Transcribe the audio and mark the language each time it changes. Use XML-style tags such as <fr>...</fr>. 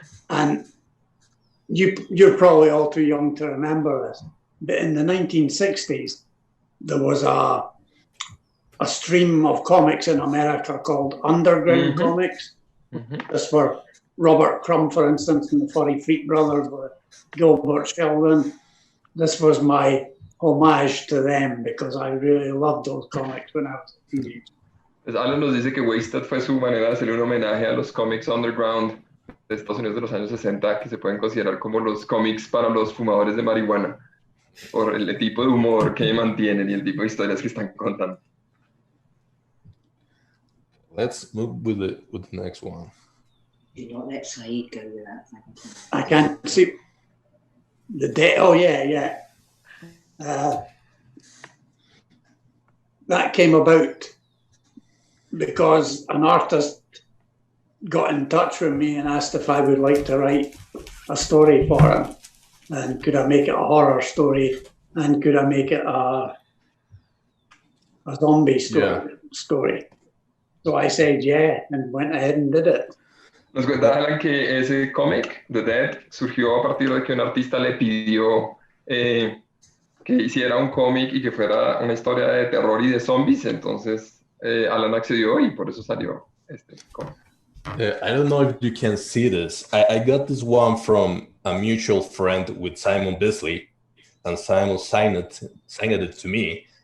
<en>And you're probably all too young to remember this, but in the 1960s, there was a stream of comics in America called underground comics. This were Robert Crumb, for instance, and the Furry Freak Brothers with Gilbert Sheldon. This was my homage to them because I really loved those comics when I was a teenager.</en> <es>Pues Alan nos dice que Wasted fue su manera de hacerle un homenaje a los cómics underground de Estados Unidos de los años 60, que se pueden considerar como los cómics para los fumadores de marihuana, por el tipo de humor que mantienen y el tipo de historias que están contando.</es> <en>Let's move with the next one. Did not let Saeed go with that. I can't see the day. Oh yeah. That came about because an artist got in touch with me and asked if I would like to write a story for him, and could I make it a horror story, and could I make it a zombie story. So I said yeah, and went ahead and did it.</en> <es>Nos cuenta Alan que ese cómic, The Dead, surgió a partir de que un artista le pidió que hiciera un cómic y que fuera una historia de terror y de zombies, entonces Alan accedió y por eso salió este cómic.</es> <en>I don't know if you can see this. I got this one from a mutual friend with Simon Bisley, and Simon signed it to me.</en>